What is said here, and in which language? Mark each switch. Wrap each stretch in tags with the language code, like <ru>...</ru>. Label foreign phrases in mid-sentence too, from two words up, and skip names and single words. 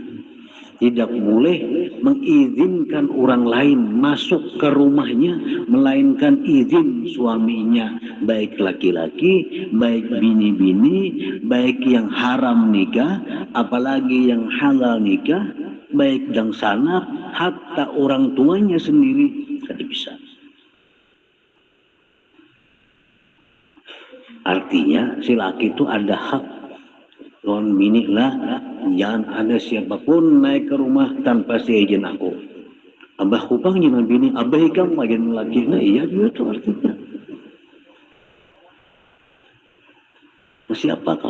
<id>Tidak boleh mengizinkan orang lain masuk ke rumahnya melainkan izin suaminya, baik laki-laki, baik bini-bini, baik yang haram nikah, apalagi yang halal nikah, baik dan sanak, hatta orang tuanya sendiri tidak bisa.</id> <bjn>Artinya si laki itu ada hak, lawan bini lah, jangan ada siapapun naik ke rumah tanpa seizin aku. Abah kupang jangan bini, abah ikam makin laki. Nah iya juga itu artinya.</bjn> <id>Siapakah?</id>